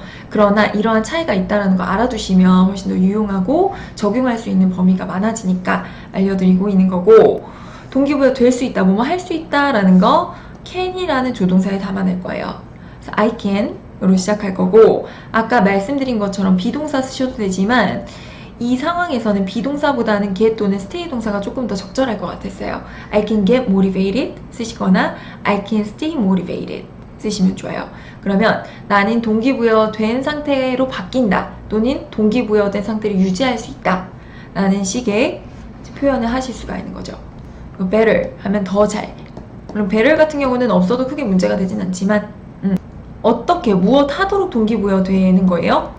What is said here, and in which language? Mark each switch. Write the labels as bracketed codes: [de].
[ko] 그러나 이러한 차이가 있다는 거 알아두시면 훨씬 더 유용하고 적용할 수 있는 범위가 많아지니까 알려드리고 있는 거고 동기부여 될 수 있다, 뭐뭐 할 수 있다 라는 거 can이라는 조동사에 담아낼 거예요. 그래서 I can으로 시작할 거고 아까 말씀드린 것처럼 비동사 쓰셔도 되지만 이 상황에서는 비동사보다는 get 또는 stay 동사가 조금 더 적절할 것 같았어요. [en] I can get motivated [ko] 쓰시거나 [en] I can stay motivated [ko] 쓰시면 좋아요. 그러면 나는 동기부여된 상태로 바뀐다 또는 동기부여된 상태를 유지할 수 있다 라는 식의 표현을 하실 수가 있는 거죠. better 하면 더 잘. 그럼 better 같은 경우는 없어도 크게 문제가 되진 않지만 어떻게 무엇 하도록 동기부여 되는 거예요?